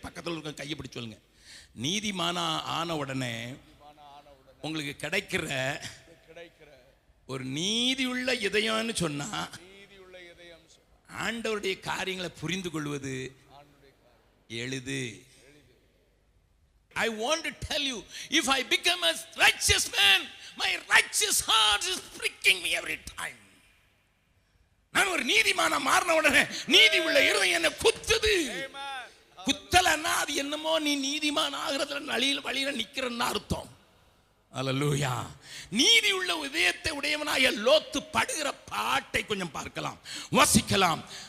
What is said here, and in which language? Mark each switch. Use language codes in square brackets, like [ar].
[ta] பக்கத்தில் கையை பிடிச்சு சொல்லுங்க. நீதிமானா ஆன உடனே உங்களுக்கு கிடைக்கிற ஒரு நீதியுள்ள இதயம்னு சொன்னா, ஆண்டவருடைய காரியங்களை புரிந்து கொள்வது எளிது. [en] I want to tell you, if I become a righteous man, my righteous heart is pricking me every time. [ta] நான் ஒரு நீதிமானா மாறின உடனே நீதி உள்ள இருதயம் என்ன குத்துது. குத்தலன்னா அது என்னமோ நீ நீதிமான் ஆகிறதுல வழியில நிக்கிறன்னு அர்த்தம். அல்லேலூயா. நீதி உள்ள இதயத்தை உடையவனாய லோத்து படுகிற பாட்டை கொஞ்சம் பார்க்கலாம், வாசிக்கலாம்.